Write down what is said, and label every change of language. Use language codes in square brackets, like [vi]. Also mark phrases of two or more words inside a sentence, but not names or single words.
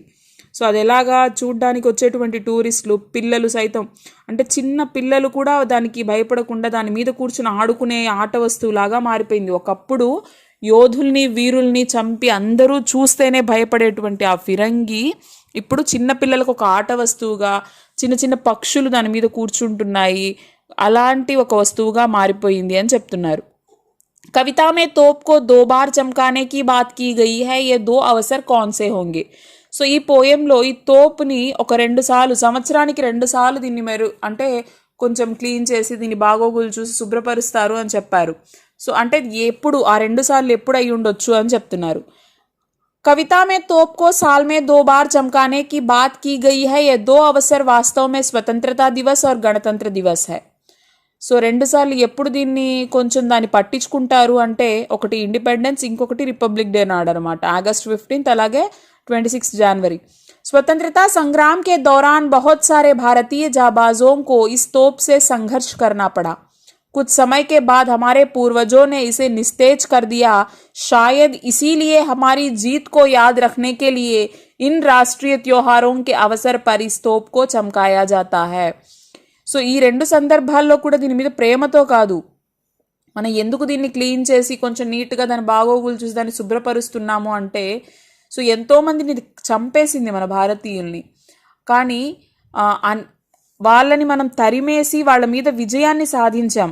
[te] సో అది ఎలాగా, చూడ్డానికి వచ్చేటువంటి టూరిస్టులు, పిల్లలు సైతం, అంటే చిన్న పిల్లలు కూడా దానికి భయపడకుండా దాని మీద కూర్చుని ఆడుకునే ఆట వస్తువులాగా మారిపోయింది. ఒకప్పుడు యోధుల్ని, వీరుల్ని చంపి అందరూ చూస్తేనే భయపడేటువంటి ఆ ఫిరంగి ఇప్పుడు చిన్న పిల్లలకు ఒక ఆట వస్తువుగా, చిన్న చిన్న పక్షులు దాని మీద కూర్చుంటున్నాయి, అలాంటి ఒక వస్తువుగా మారిపోయింది అని చెప్తున్నారు. [hi] कविता में तोप को 2 बार चमकाने की बात की गई है, ये 2 अवसर कौन से होंगे. [te] సో ఈ పోయంలో ఈ తోపుని ఒక 2 సార్లు, సంవత్సరానికి 2 సార్లు దీన్ని అంటే కొంచెం క్లీన్ చేసి దీని బాగోగులు చూసి శుభ్రపరుస్తారు అని చెప్పారు. సో అంటే ఎప్పుడు ఆ 2 సార్లు ఎప్పుడు అయి ఉండొచ్చు అని చెప్తున్నారు. [hi] कविता में तोप को साल में 2 बार चमकाने की बात की गई है, ये 2 अवसर वास्तव में स्वतंत्रता दिवस और गणतंत्र दिवस है. [te] సో రెండుసార్లు ఎప్పుడు దీన్ని కొంచెం దాన్ని పట్టించుకుంటారు అంటే ఒకటి ఇండిపెండెన్స్, ఇంకొకటి [en] republic day [te] నాడు అనమాట, August 15 అలాగే 26 जनवरी। [hi] स्वतंत्रता संग्राम के दौरान बहुत सारे भारतीय जाबाजों को इस तोप से संघर्ष करना पड़ा। कुछ समय के बाद हमारे पूर्वजों ने इसे निस्तेज कर दिया। शायद इसीलिए हमारी जीत को याद रखने के लिए इन राष्ट्रीय त्योहारों के अवसर पर इस तोप को चमकाया जाता है। [te] సో ఈ రెండు సందర్భాల్లో కూడా దీని మీద ప్రేమతో కాదు, మనం ఎందుకు దీన్ని క్లీన్ చేసి కొంచెం నీట్గా దాని బాగోగులు చూసి దాన్ని శుభ్రపరుస్తున్నాము అంటే, సో ఎంతోమందిని చంపేసింది మన భారతీయుల్ని, కానీ వాళ్ళని మనం తరిమేసి వాళ్ళ మీద విజయాన్ని సాధించాం।